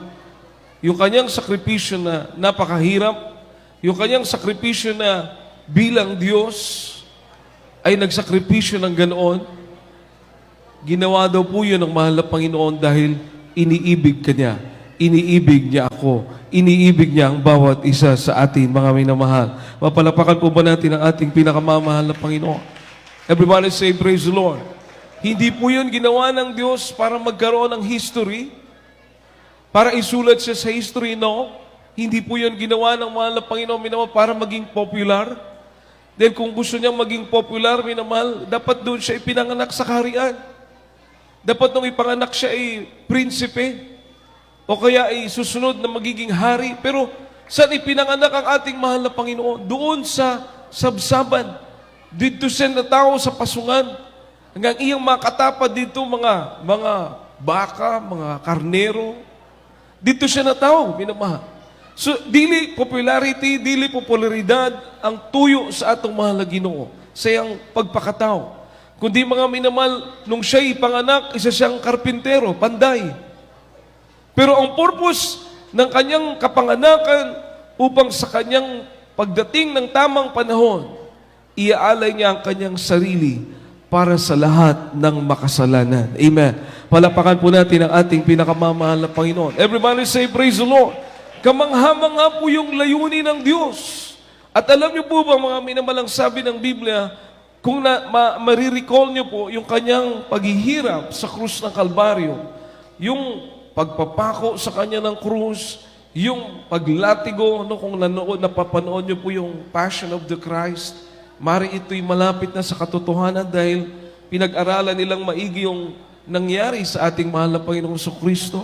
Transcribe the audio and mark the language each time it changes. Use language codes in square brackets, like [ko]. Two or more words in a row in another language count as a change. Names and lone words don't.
[tl] Yung kanyang sakripisyo na napakahirap, yung kanyang sakripisyo na bilang Diyos ay nagsakripisyo ng ganoon. Ginawa daw po yun ng mahal na Panginoon dahil iniibig ka niya. Iniibig niya ako. Iniibig niya ang bawat isa sa atin, mga minamahal. Mapalapakan po ba natin ang ating pinakamamahal na Panginoon? [en] Everybody say, praise the Lord. [tl] Hindi po yun ginawa ng Diyos para magkaroon ng history, para isulat siya sa history, no? Hindi po yun ginawa ng mahal na Panginoon, minamahal, para maging popular. Then kung gusto niyang maging popular, minamahal, dapat doon siya ipinanganak sa kaharian. Dapat nung ipanganak siya ay prinsipe, o kaya ay susunod na magiging hari. Pero saan ipinanganak ang ating mahal na Panginoon? Doon sa sabsaban. Dito siya na tao sa pasungan. Hanggang iyang makatapad dito mga baka, mga karnero. Dito siya na tao, minamahal. So, [ceb] dili popularity, dili popularidad ang tuyo sa atong mahal na Ginoo sa iyang pagpakatao. [tl] Kundi mga minamahal, nung siya'y panganak, isa siyang karpintero, panday. Pero ang purpose ng kanyang kapanganakan upang sa kanyang pagdating ng tamang panahon, iaalay niya ang kanyang sarili para sa lahat ng makasalanan. Amen. Palapakan po natin ang ating pinakamamahal na Panginoon. [en] Everybody say, praise the Lord. [tl] Kamangha-mangha po yung layunin ng Diyos. At alam niyo po ba, mga minamalang sabi ng Biblia, kung marirecall niyo po yung kanyang paghihirap sa krus ng Kalbaryo, yung pagpapako sa kanya ng krus, yung paglatigo, no, kung napapanood niyo po yung Passion of the Christ, mari ito'y malapit na sa katotohanan dahil pinag-aralan nilang maigi yung nangyari sa ating mahal na Panginoong Kristo.